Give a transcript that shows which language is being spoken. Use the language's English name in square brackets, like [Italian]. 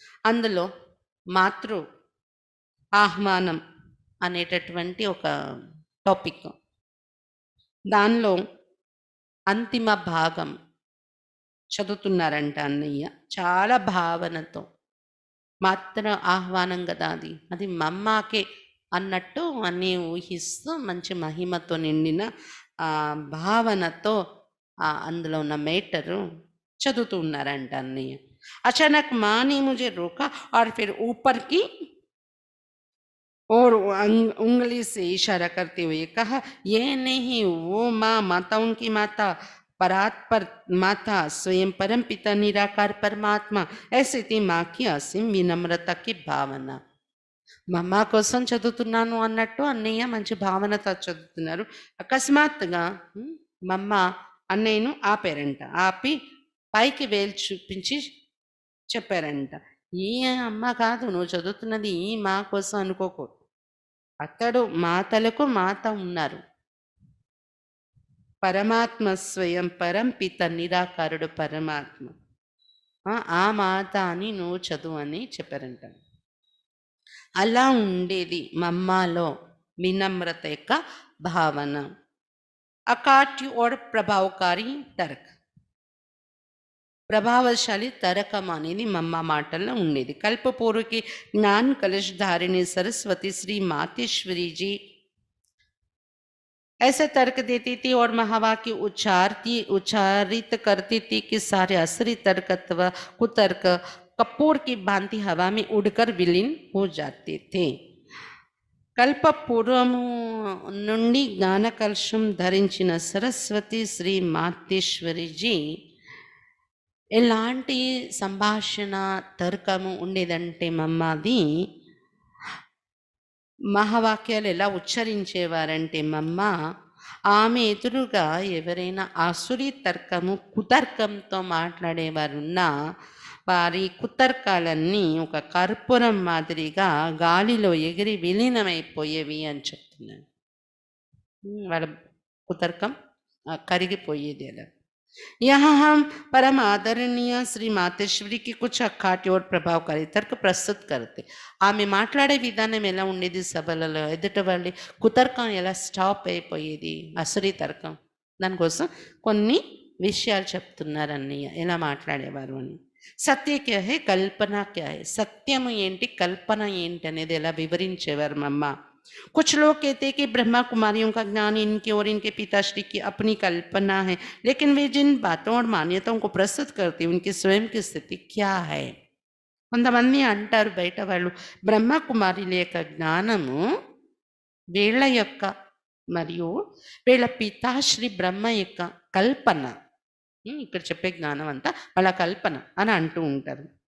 [Telugu] అందులో మాతృ ఆహ్వానం అనేటటువంటి ఒక టాపిక్, దానిలో అంతిమ భాగం చదువుతున్నారంట అన్నయ్య చాలా భావనతో. మాతృ ఆహ్వానం కదా అది, అది మమ్మాకే అన్నట్టు అన్నీ ఊహిస్తూ మంచి మహిమతో నిండిన భావనతో అందులో ఉన్న మేటరు చదువుతూ ఉన్నారంట అన్నయ్య. [Hindi] అచానక్ माँ ने मुझे रोका और फिर ऊपर की और उंगली से इशारा करते हुए कहा, ये नहीं वो माँ, माताओं की माता, परात्पर माता, स्वयं परम पिता निराकार परमात्मा. ऐसे थी माँ की असीम विनम्रता की भावना. [Telugu] మమ్మ కోసం చదువుతున్నాను అన్నట్టు అన్నయ్య మంచి భావనతో చదువుతున్నారు. అకస్మాత్తుగా మమ్మ అన్నయ్యను ఆపారంట. ఆపి పైకి వేలు చూపించి చెప్పారంట, ఈ అమ్మ కాదు నువ్వు చదువుతున్నది, ఈ మా కోసం అనుకోకు. అతడు మాతలకు మాత ఉన్నారు. పరమాత్మ స్వయం పరంపిత నిరాకారుడు పరమాత్మ, ఆ మాత అని నువ్వు చదువు అని చెప్పారంట. అలా ఉండేది మమ్మాలో వినమ్రత యొక్క భావన. [Hindi] అకాట్యు और ప్రభావకారి తర్క్, [Telugu] ప్రభావశాలి తరకం అనేది మమ్మ మాటల్లో ఉండేది. [Hindi] కల్పపూర్వకి జ్ఞాన కలश धारिणी सरस्वती श्री मातेश्वरी जी ऐसे तर्क देती थी और महावाक्य उच्चारित करती थी कि सारे असरी तर्कत्व कुतर्क कपूर की भांति हवा में उड़कर विलीन हो जाते थे. [Telugu] కల్ప పూర్వము నుండి జ్ఞానకలశం ధరించిన సరస్వతి శ్రీ మాతేశ్వరిజీ ఎలాంటి సంభాషణ తర్కము ఉండేదంటే మమ్మది మహావాక్యాలు ఎలా ఉచ్చరించేవారంటే మమ్మ ఆమె ఎదురుగా ఎవరైనా ఆసురీ తర్కము కుతర్కంతో మాట్లాడేవారున్నా వారి కుతర్కాలన్నీ ఒక కర్పూరం మాదిరిగా గాలిలో ఎగిరి విలీనమైపోయేవి అని చెప్తున్నాను. వాళ్ళ కుతర్కం కరిగిపోయేది అలా. [Hindi] यहाँ हम परम आदरणीय श्री मातेश्वरी की कुछ अखाट्य और प्रभावकारी तर्क प्रस्तुत करते. [Telugu] ఆమె మాట్లాడే విధానం ఎలా ఉండేది, సభలలో ఎదుటి వాళ్ళి కుతర్కం ఎలా స్టాప్ అయిపోయేది, అసురీ తర్కం, దానికోసం కొన్ని విషయాలు చెప్తున్నారు అన్నయ్య ఎలా మాట్లాడేవారు అని. [Hindi] సత్య క్యా హై, కల్పన క్యా హై, [Telugu] సత్యము ఏంటి కల్పన ఏంటి అనేది ఎలా వివరించేవారు మమ్మ. [Hindi] कुछ लोग कहते हैं कि ब्रह्मा कुमारियों का ज्ञान इनकी और इनके पिताश्री की अपनी कल्पना है, लेकिन वे जिन बातों और मान्यताओं को प्रस्तुत करते हैं उनकी स्वयं की स्थिति क्या है. [Telugu] కొంతమంది అంటారు బయట వాళ్ళు బ్రహ్మ కుమారుల యొక్క జ్ఞానము వీళ్ళ యొక్క మరియు వీళ్ళ పితాశ్రీ బ్రహ్మ యొక్క కల్పన. ఇక్కడ చెప్పే జ్ఞానం అంతా వాళ్ళ కల్పన అని అంటూ ఉంటారు.